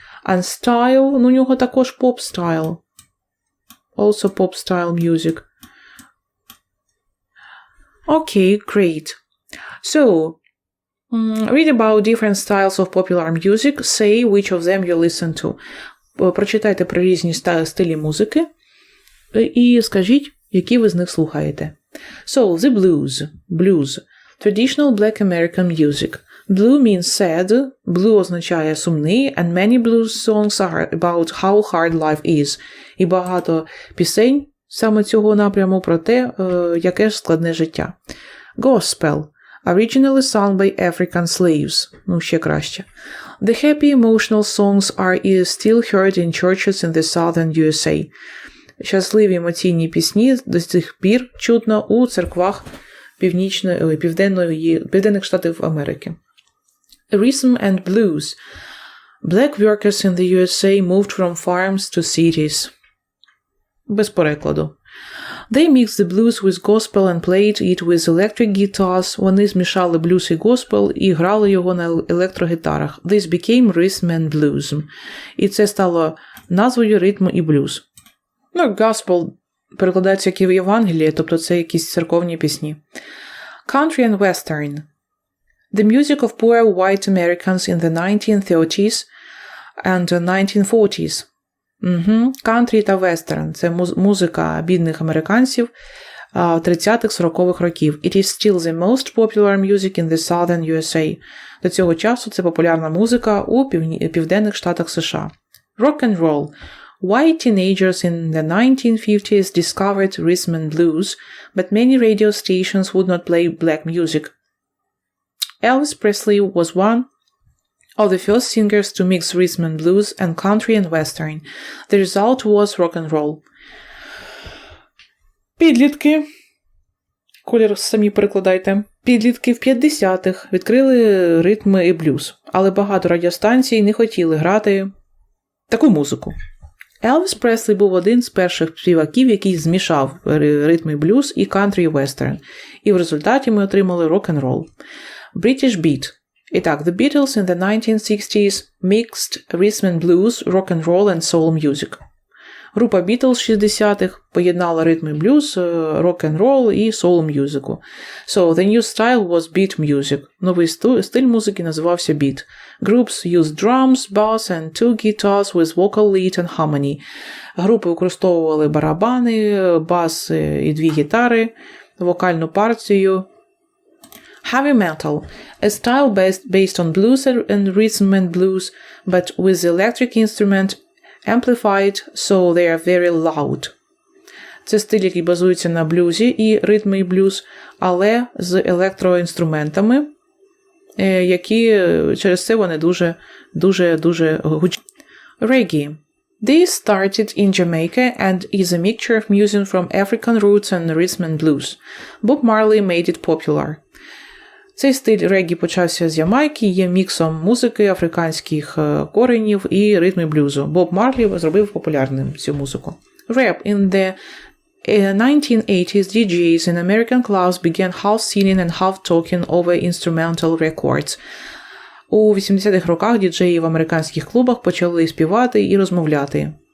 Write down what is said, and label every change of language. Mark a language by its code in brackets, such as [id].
[en] And style, [uk] у нього також [en] pop style. Also pop style music. Okay, great. So, read about different styles of popular music. Say which of them you listen to. [uk] Прочитайте про різні стилі музики і скажіть, які ви з них слухаєте. [en] So, the blues. Blues. Traditional black American music. Blue means sad. [uk] Blue означає сумний. [en] And many blues songs are about how hard life is. [uk] І багато пісень саме цього напряму про те, яке ж складне життя. [en] Gospel. Originally sung by African slaves. [uk] Ну, ще краще. [en] The happy emotional songs are still heard in churches in the southern USA. [uk] Щасливі емоційні пісні до цих пір чутно у церквах Південних Штатів Америки. [en] Rhythm and blues. Black workers in the USA moved from farms to cities. [uk] Без перекладу. [en] They mixed the blues with gospel and played it with electric guitars. [uk] Вони змішали блюз і госпел і грали його на електрогітарах. [en] This became rhythm and blues. [uk] І це стало назвою ритму і блюз. Ну, gospel перекладається як і в Євангелії, тобто це якісь церковні пісні. [en] Country and western. The music of poor white Americans in the 1930s and 1940s. [uk] Country та western – це музика бідних американців 30-40-х років. [en] It is still the most popular music in the southern USA. [uk] До цього часу це популярна музика у Південних Штатах США. [en] Rock and roll. White teenagers in the 1950s discovered rhythm and blues, but many radio stations would not play black music. Elvis Presley was one of the first singers to mix rhythm and blues and country and western. The result was rock and roll. [uk] Підлітки. Колір самі перекладайте. Підлітки в 50-х відкрили ритми і блюз, але багато радіостанцій не хотіли грати таку музику. Елвіс Преслі був один з перших співаків, який змішав ритми блюз і кантрі і вестерн. І в результаті ми отримали рок-н-рол. [en] British Beat. І так, The Beatles in the 1960s mixed rhythm and blues, rock and roll and soul music. [uk] Група Beatles 60-х поєднала ритми блюз, рок-н-рол і соул-мюзику. [en] So, the new style was beat music. [uk] Новий стиль музики називався beat. [en] Groups used drums, bass and two guitars with vocal lead and harmony. [uk] Групи використовували барабани, бас і дві гітари, вокальну партію. [en] Heavy metal, a style based on blues and rhythm and blues, but with the electric instrument amplified, so they are very loud. [uk] Це стиль, який базується на блюзі і ритмі і блюз, але з електроінструментами, які через це вони дуже гучні. [en] Reggae. This started in Jamaica and is a mixture of music from African roots and rhythm and blues. Bob Marley made it popular. [uk] Цей стиль регі почався з Ямайки, є міксом музики, африканських коренів і ритму блюзу. Боб Марлі зробив популярним цю музику. Rap. In the [en] 1980s, DJs in American clubs began half singing and half talking over instrumental records. [uk] У 80-х роках діджеї в американських клубах почали співати і розмовляти.